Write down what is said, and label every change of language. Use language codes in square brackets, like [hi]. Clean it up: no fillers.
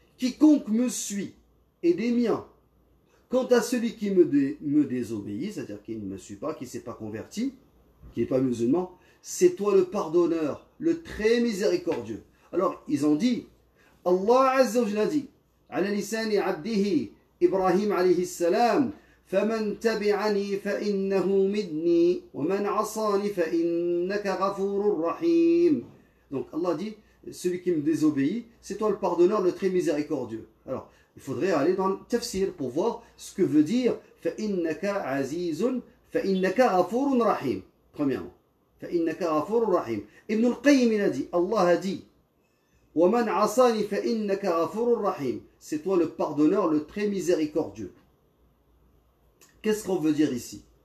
[fr] Quiconque me suit est des miens. Quant à celui qui me désobéit, c'est-à-dire qui ne me suit pas, qui ne s'est pas converti, qui n'est pas musulman, c'est toi le pardonneur, le très miséricordieux. » Alors, ils ont dit, Allah Azza wa Jalla a dit, [ar] ala lisani abdihi Ibrahim alayhi salam, فمن تبعني فإنه مني ومن عصاني فإنك غفور رحيم. [fr] Donc Allah dit, celui qui me désobéit, c'est toi le pardonneur, le très miséricordieux. Alors, il faudrait aller dans le tafsir pour voir ce que veut dire [ar] فإنك عزيز فإنك غفور رحيم. [fr] Premièrement, [ar] فإنك غفور رحيم. [fr] Ibn al-Qayyim il a dit, Allah a dit, [ar] وَمَنْ عَصَانِ فَإِنَّكَ غَفُورٌ رَحِيمٌ. [fr] C'est toi le pardonneur, le très miséricordieux. Qu'est-ce qu'on veut dire ici?